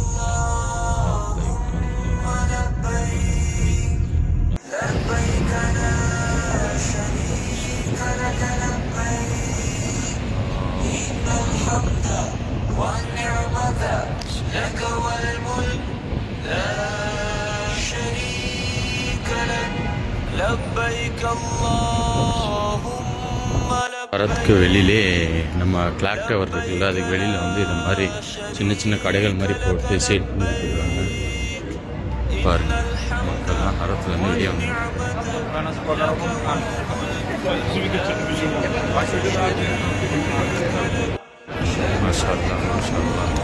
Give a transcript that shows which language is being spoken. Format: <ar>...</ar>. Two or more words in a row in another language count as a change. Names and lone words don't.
<ar>اللهم لبيك لبيك لا شريك لك لبيك إن الحمد والنعمة لك والملك لا شريك لك لبيك اللهم لبيك.</ar> <ta>வரத்துக்கு வெளியிலே நம்ம</ta> <en>clock tower</en> <ta>இருக்குல்ல, அதுக்கு வெளியில் வந்து இது மாதிரி சின்ன சின்ன கடைகள் மாதிரி போட்டு சேல் பண்ணி கொடுக்குறாங்க. பாருங்க மக்கள்லாம் ஹரத்துலேருந்து வெளியே வந்து</ta> <ar>ما شاء الله ما شاء الله.</ar>